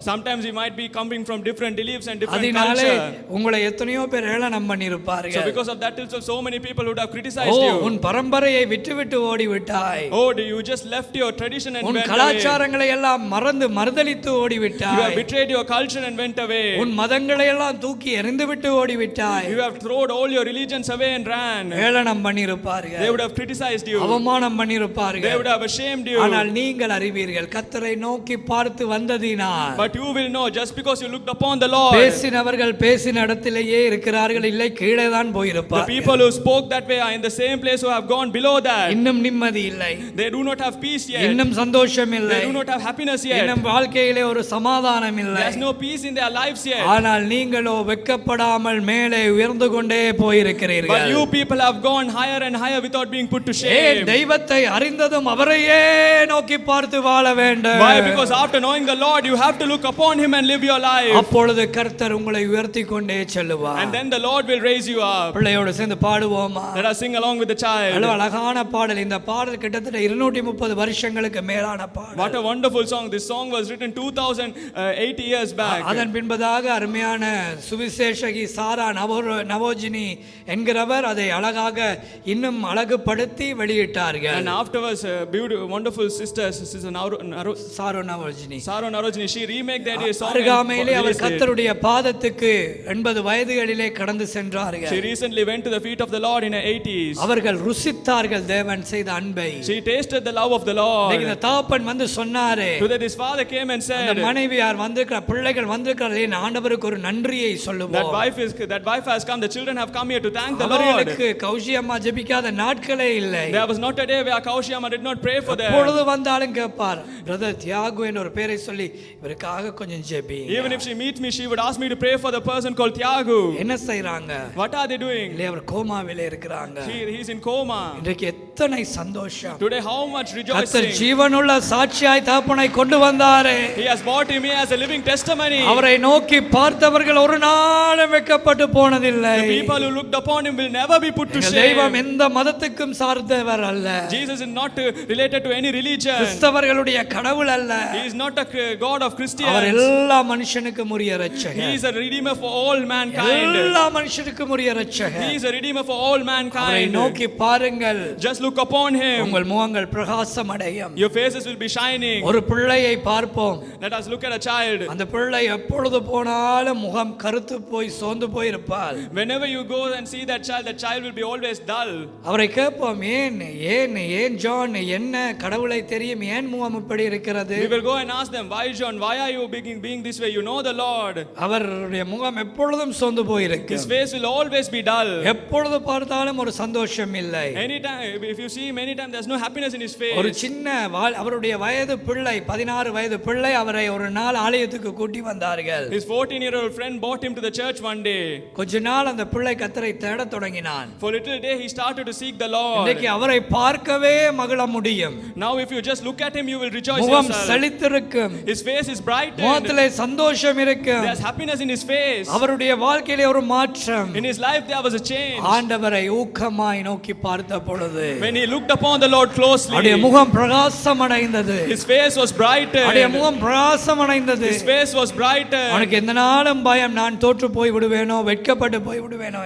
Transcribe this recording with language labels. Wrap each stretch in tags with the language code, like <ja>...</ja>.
<en>Sometimes we might be coming from different beliefs and different</en> <ta>அதனாலே</ta> <en>culture.</en> <ta>உங்களை எத்தனையோ பேர் ஏளனம் பண்ணிருப்பார்கள்.</ta> <en>So because of that also so many people would have criticized you.</en> <ta>உன் பரம்பரையை விட்டுவிட்டு ஓடிவிட்டாய்.</ta> <en>Oh, you just left your tradition and</en> <ta>உன்</ta> <en>went away.</en> <ta>கலாச்சாரங்களை எல்லாம் மறுதலித்து</ta> <en>You have</en> <ta>ஓடிவிட்டாய்.</ta> <en>betrayed your culture and went away.</en> <ta>உன் மதங்களை எல்லாம் தூக்கி எறிந்துவிட்டு ஓடிவிட்டாய்.</ta> <en>You have thrown all your religions away and ran.</en> <ta>ஏளனம் பண்ணிருப்பார்கள்.</ta> <en>They would have criticized you.</en> <ta>அவமானம்</ta> <en>They</en> <ta>பண்ணிருப்பார்கள்.</ta> <en>would have ashamed you.</en> <ta>ஆனால் நீங்கள் அறிவீர்கள் கர்த்தரை நோக்கி பார்த்து வந்ததினால்.</ta> <en>But you will know, just because you looked upon the Lord.</en> <ta>பேசினவர்கள் பேசின இடத்திலேயே இருக்கிறார்கள், இல்லை கீழே தான்</ta> <en>The</en> <ta>போயிருப்பார்கள்.</ta> <en>people who spoke that way are in the same place who have gone below that.</en> <ta>இன்னும் நிம்மதி இல்லை,</ta> <en>They do not have peace yet.</en> <ta>இன்னும் சந்தோஷம் இல்லை,</ta> <en>They do not have happiness yet.</en> <ta>இன்னும் வாழ்க்கையிலே ஒரு சமாதானம் இல்லை.</ta> <en>There's no peace in their lives yet.</en> <ta>ஆனால் நீங்களோ வெட்கப்படாமல் மேலே உயர்ந்து கொண்டே</ta> <en>But</en> <ta>போயிருக்கிறீர்கள்.</ta> <en>you people have gone higher and higher without being put to</en> <ta>ஏன்</ta> <en>shame.</en> <ta>தெய்வத்தை அறிந்ததும் அவரையே நோக்கி பார்த்து வாழ வேண்டும்.</ta> <en>Why? Because after knowing the Lord, you have to look upon him and live your life.</en> <ta>அப்பொழுது கர்த்தர் உங்களை உயர்த்தி கொண்டே செல்லுவார்.</ta> <en>And then the Lord will raise you up.</en> <ta>பிள்ளையோடு சேர்ந்து பாடுவோமா?</ta> <en>Let us sing along with the child.</en> <ta>அழகான பாடல். இந்த பாடல் கிட்டத்தட்ட 230 வருஷங்களுக்கு மேலான பாடல்.</ta> <en>What a wonderful song. This song was written 2080 years back.</en> <ta>அதன் பின்பதாக அருமையான சுவிசேஷகி சாரா நவோஜினி என்கிறவர் அதை அழகாக இன்னும் அழகுபடுத்தி வெளியிட்டார்கள்.</ta> <en>And afterwards, beautiful, wonderful sister</en> <ta>sorrow நவோஜினி,</ta> <en>Saro Narojini, she remake that song.</en> <ta>அருகாமையிலே அவர்</ta> <en>and released it.</en> <ta>கர்த்தருடைய பாதத்துக்கு 80 வயதுகளிலே கடந்து சென்றார்கள்.</ta> <en>She recently went to the feet of the Lord in her 80s.</en> <ta>அவர்கள் ருசித்தார்கள் தேவன் செய்த அன்பை.</ta> <en>She tasted the love of the Lord.</en> <ta>இந்த தாப்பன் வந்து சொன்னாரே,</ta> <en>Today this father came and</en> <ta>அந்த</ta> <en>said,</en> <ta>மனைவியார் வந்திருக்கிற பிள்ளைகள் வந்திருக்கிறார்களே, ஆண்டவருக்கு ஒரு நன்றியை சொல்லுவோம்.</ta> <en>that wife has come, the children have come here to thank the Lord.</en> <ta>அவர்களுக்கு கௌஷி அம்மா ஜெபிக்காத நாட்களே இல்லை.</ta> <en>There was not a day where Kaushi Amma did not pray for them.</en> <ta>எப்பொழுது வந்தாலும் கேட்பார், பிரதர் தியாகு என்ற ஒரு பேரை சொல்லி இவருக்காக கொஞ்சம் JP.</ta> <en>Even if she meets me, she would ask me to pray for the person called Thiagu.</en> <ta>என்ன செய்றாங்க?</ta> <en>What are they doing?</en> <ta>இல்லை, அவர் கோமாவிலே இருக்கிறாங்க.</ta> <en>He's in coma.</en> <ta>இன்றைக்கு எத்தனை சந்தோஷம்.</ta> <en>Today how much</en> <ta>கர்த்தர்</ta> <en>rejoicing.</en> <ta>ஜீவனுள்ள சாட்சியாய் தகப்பனை கொண்டு வந்தாரே.</ta> <en>He has brought him here as a living testimony.</en> <ta>அவரை நோக்கி பார்த்தவர்கள் ஒரு நாளும் வெட்கப்பட்டு போனதில்லை.</ta> <en>The people who looked upon him will never be put to</en> <ta>எங்கள்</ta> <en>shame.</en> <ta>தெய்வம் எந்த மதத்துக்கும் சார்ந்தவர் அல்ல.</ta> <en>Jesus is not related to any religion.</en> <ta>கிறிஸ்தவர்களுடைய கடவுள் அல்ல.</ta> <en>He is not a God of Christians.</en> <ta>அவர் எல்லா மனுஷனுக்கும் உரிய இரட்சகர்.</ta> <en>He is a redeemer for all mankind.</en> <ta>எல்லா மனுஷனுக்கும் உரிய இரட்சகர்.</ta> <en>He is a redeemer for all</en> <ta>அவரை</ta> <en>mankind.</en> <ta>நோக்கி பாருங்கள்,</ta> <en>Just look upon him.</en> <ta>உங்கள் முகங்கள் பிரகாசம் அடையும்.</ta> <en>Your faces will be shining.</en> <ta>ஒரு பிள்ளையை பார்ப்போம்.</ta> <en>Let us look at a child.</en> <ta>அந்த பிள்ளை எப்பொழுது போனாலும் முகம் கருத்து போய் சோர்ந்து போய் இருப்பாள்.</ta> <en>Whenever you go and see that child will be always dull.</en> <ta>அவரை கேட்போம், ஏன் ஏன் ஏன் ஜான், என்ன கடவுளை தெரியும், ஏன் முகம் இப்படி இருக்கிறது?</ta> <en>We will go and ask them, why John, why are you being this way? You know the Lord.</en> <ta>அவருடைய முகம் எப்பொழுதும் சோர்ந்து போய் இருக்கு.</ta> <en>His face will always be dull.</en> <ta>எப்பொழுது பார்த்தாலும் ஒரு சந்தோஷம் இல்லை.</ta> <en>Anytime, if you see him anytime, there's no happiness in his face.</en> <ta>ஒரு சின்ன அவருடைய வயது பிள்ளை, 16 வயது பிள்ளை அவரை ஒரு நாள் ஆலயத்துக்கு கூட்டி வந்தார்கள்.</ta> <en>His 14-year-old friend brought him to the church one day.</en> <ta>கொஞ்ச நாள் அந்த பிள்ளை கர்த்தரை தேடத் தொடங்கினான்.</ta> <en>For a little day he started to seek the Lord.</en> <ta>இன்னைக்கு அவரை பார்க்கவே மகிழ முடியும்.</ta> <en>Now if you just look at him, you will rejoice</en> <ta>முகம்</ta> <en>yourself.</en> <ta>செழித்திருக்கும்.</ta> <en>His face is brightened.</en> <ta>முகத்திலே சந்தோஷம் இருக்கும்.</ta> <en>There's happiness in his face.</en> <ta>அவருடைய வாழ்க்கையிலே ஒரு மாற்றம்.</ta> <en>In his life there was a change.</en> <ta>ஆண்டவரை ஊக்கமாய் நோக்கி பார்த்த பொழுது</ta> <en>When he looked upon the Lord closely,</en> <ta>அவருடைய முகம் பிரகாசம் அடைந்தது.</ta> <en>his face was brightened.</en> <ta>அவருடைய முகம் பிரகாசம் அடைந்தது.</ta> <en>His face was brightened.</en> <ta>அவனுக்கு எந்த நாளும் பயம், நான் தோற்று போய் விடுவேனோ, வெட்கப்பட்டு போய் விடுவேனோ.</ta>